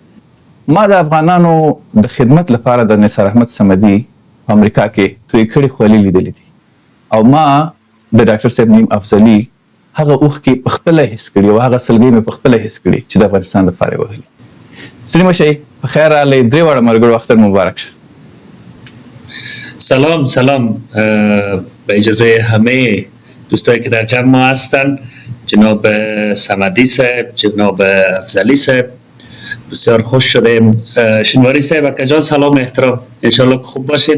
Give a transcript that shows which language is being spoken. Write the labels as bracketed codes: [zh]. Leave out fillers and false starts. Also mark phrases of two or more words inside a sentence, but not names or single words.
[ps] ما د افغانانو د خدمت لپاره د نثار احمد صمدي په امریکا کې توی کړي خولې لیدلي دي او ما د ډاکټر صاحب نعیم افضلي هغه اوښکې په خپله حس کړي او هغه سلګۍ مې په خپله حس کړي چې د افغانستان دپاره یې وهلي. ستړي مه شئ، په خیر راغلی. درې واړه ملګرو اختر مبارک شه. [fa] سلام به اجازه همه دوستایی که در جمع ما هستن، جناب صمدی صاحب، جناب افضلی صاحب، بسیار خوش شدیم. شینواری صاحب اکجان سلام احترام، انشالله خوب باشید.